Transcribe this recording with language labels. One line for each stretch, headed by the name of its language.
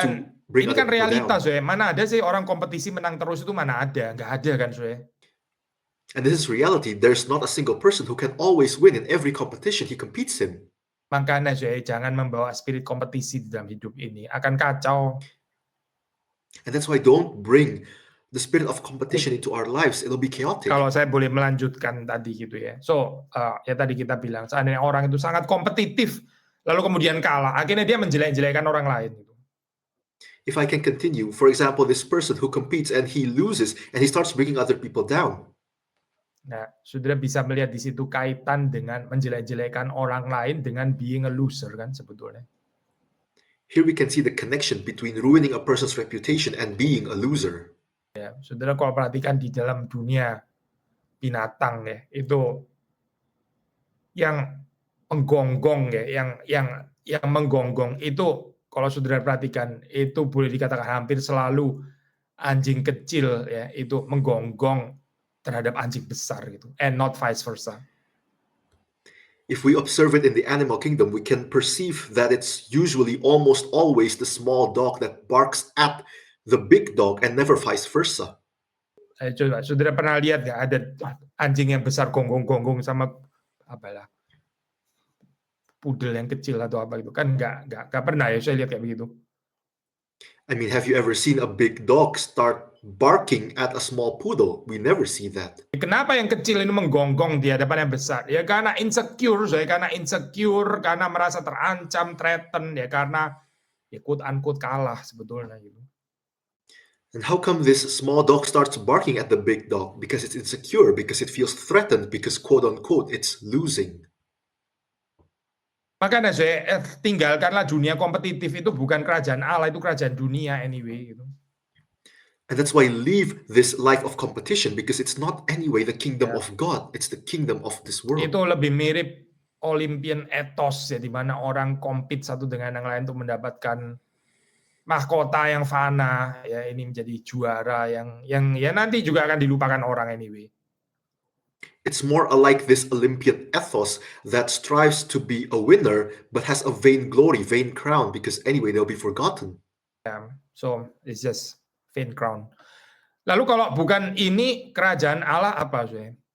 Indonesian: Dan
English: bring
Indonesian: ini
English: other
Indonesian: kan
English: people
Indonesian: realita,
English: down. Zoe.
Indonesian: Mana ada sih orang kompetisi menang terus itu mana ada? Nggak ada kan, Zoe.
English: And this is reality. There's not a single person who can always win in every competition he competes in.
Indonesian: Makanya, Zoe, jangan membawa spirit kompetisi di dalam hidup ini. Akan kacau.
English: And that's why don't bring the spirit of competition into our lives. It'll be chaotic.
Indonesian: Kalau saya boleh melanjutkan tadi gitu ya. So, ya tadi kita bilang, seandainya orang itu sangat kompetitif, lalu kemudian kalah, akhirnya dia menjelek-jelekkan orang lain. Gitu.
English: If I can continue, for example, this person who competes and he loses and he starts bringing other people down.
Indonesian: Nah, saudara bisa melihat di situ kaitan dengan menjelek-jelekkan orang lain dengan
English: being a loser
Indonesian: kan sebetulnya.
English: Here we can see the connection between ruining a person's reputation and being a loser.
Indonesian: Ya, saudara kalau perhatikan di dalam dunia binatang ya, itu yang menggonggong ya, yang menggonggong itu kalau saudara perhatikan itu boleh dikatakan hampir selalu anjing kecil ya, itu menggonggong terhadap anjing besar gitu,
English: and not vice versa. If we observe it in the animal kingdom, we can perceive that it's usually almost always the small dog that barks at the big dog and never vice versa.
Indonesian: Coba, saudara pernah lihat nggak ada anjing yang besar gonggong-gonggong sama apalah pudel yang kecil atau apa gitu kan nggak pernah ya saya lihat kayak begitu.
English: I mean, have you ever seen a big dog start barking at a small poodle? We never see that.
Indonesian: Kenapa yang kecil ini menggonggong di hadapan yang besar? Ya karena insecure, karena merasa terancam, threatened, ya karena ya
English: quote unquote
Indonesian: kalah sebetulnya gitu.
English: And how come this small dog starts barking at the big dog? Because it's insecure, because it feels threatened, because quote unquote it's losing.
Indonesian: Makanya saya tinggalkanlah dunia kompetitif itu bukan kerajaan Allah, itu kerajaan dunia anyway gitu.
English: And that's why leave this life of competition, because it's not anyway the kingdom of God, it's the kingdom of this world.
Indonesian: Itu lebih mirip Olympian ethos ya, di mana orang compete satu dengan yang lain untuk mendapatkan mahkota yang fana ya, ini menjadi juara yang ya nanti juga akan dilupakan orang anyway.
English: It's more like this Olympian ethos that strives to be a winner but has a vain glory, vain crown, because anyway they'll be forgotten. So it's just vain crown.
Indonesian: Lalu kalau bukan ini kerajaan Allah apa sih?